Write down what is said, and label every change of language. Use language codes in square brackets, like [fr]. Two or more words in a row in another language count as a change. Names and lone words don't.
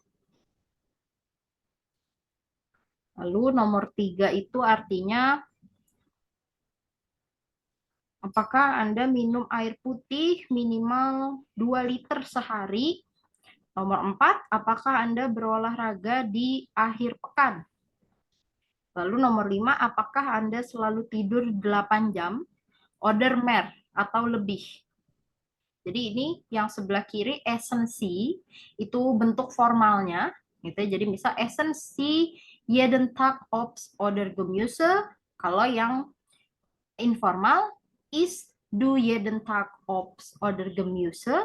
[id] Lalu nomor 3 itu artinya apakah Anda minum air putih minimal 2 liter sehari? Nomor 4, apakah Anda berolahraga di akhir pekan? Lalu nomor 5, apakah Anda selalu tidur 8 jam? [de] Oder mehr [id] atau lebih? Jadi ini yang sebelah kiri esensi, itu bentuk formalnya. Gitu. Jadi misal [de] essen Sie jeden Tag Obst oder Gemüse. [id] Kalau yang informal, [de] isst du jeden Tag Obst oder Gemüse?